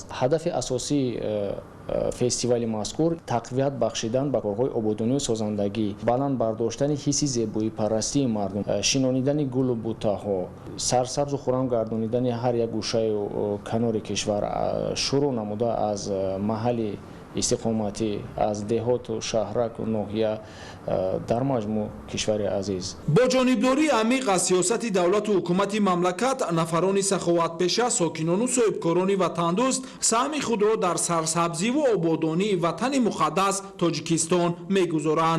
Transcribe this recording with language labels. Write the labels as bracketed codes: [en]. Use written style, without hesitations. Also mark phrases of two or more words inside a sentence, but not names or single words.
[tg] ҳадафи асосии фестивали мазкур тақвият бахшидан ба корҳои ободонию созандагӣ, баланд бардоштани ҳисси зебоипарастии мардум, шинонидани гулу бутаҳо, сарсабзу хурам гардонидани ҳар як гӯшаю канори кишвар шурӯъ намуда аз маҳалли [fa] استقامتی از دهات و شهرک و ناحیه در مجموع کشور عزیز. با جانبداری عمیق از سیاست دولت و حکومت مملکت، نفران سخاوتپیشه، ساکنان و صاحبکاران وطندوست سهم خود را در سرسبزی و آبادانی وطن مقدس تاجیکستان میگذارند.